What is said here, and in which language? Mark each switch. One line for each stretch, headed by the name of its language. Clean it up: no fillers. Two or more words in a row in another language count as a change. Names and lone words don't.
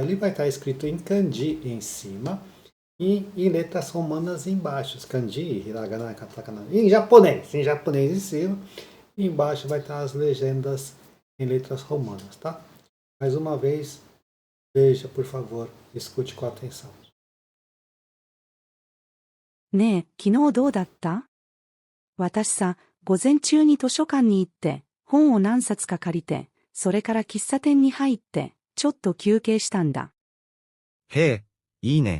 Portuguese: Ele vai estar escrito em kanji em cima e em letras romanas embaixo.
Japanese: 漢字、平仮名、片仮名,
Portuguese: em japonês em cima. E embaixo vai estar as legendas em letras romanas, tá? Mais uma vez, veja, por favor, escute com atenção.
Japanese: ねえ、昨日どうだった？私さ、午前中に図書館に行って、本を何冊か借りて、それから喫茶店に入って、ちょっと休憩したんだ。へえ、いいね。